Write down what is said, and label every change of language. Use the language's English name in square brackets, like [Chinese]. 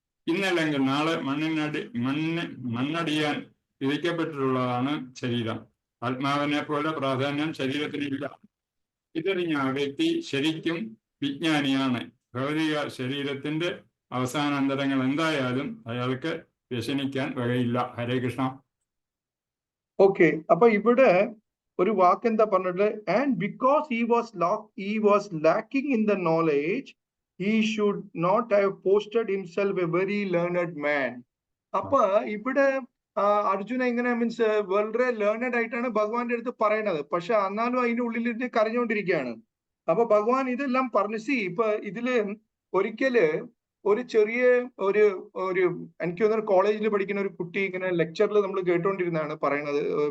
[Malayalam] ഇന്നല്ലെങ്കിൽ നാളെ മണ്ണടിയാൻ വിധിക്കപ്പെട്ടിട്ടുള്ളതാണ് ശരീരം. ആത്മാവിനെ പോലെ പ്രാധാന്യം ശരീരത്തിനില്ല. ഇതറിഞ്ഞ ആ വ്യക്തി ശരിക്കും വിജ്ഞാനിയാണ്. ഭൗതിക ശരീരത്തിന്റെ അവസാനാന്തരങ്ങൾ എന്തായാലും അയാൾക്ക് വ്യസനിക്കാൻ വകയില്ല. ഹരേ കൃഷ്ണ. ഓക്കെ, അപ്പൊ ഇവിടെ ഒരു വാക്ക് എന്താ പറഞ്ഞിട്ട്, [English] And because he was lacking in the knowledge, he should not have posted himself a very learned man. [Malayalam] അപ്പൊ ഇവിടെ അർജുന ഇങ്ങനെ മീൻസ് വളരെ ലേണഡ് ആയിട്ടാണ് ഭഗവാന്റെ അടുത്ത് പറയണത്. പക്ഷെ എന്നാലും അതിന്റെ ഉള്ളിലിരുന്ന് കരഞ്ഞുകൊണ്ടിരിക്കുകയാണ്. അപ്പൊ ഭഗവാൻ ഇതെല്ലാം പറഞ്ഞു. ഇപ്പൊ ഇതില് ഒരിക്കല് ഒരു ചെറിയ ഒരു എനിക്ക് തോന്നുന്നു കോളേജിൽ പഠിക്കുന്ന ഒരു കുട്ടി ഇങ്ങനെ ലെക്ചറിൽ നമ്മൾ കേട്ടോണ്ടിരുന്നതാണ് പറയണത്.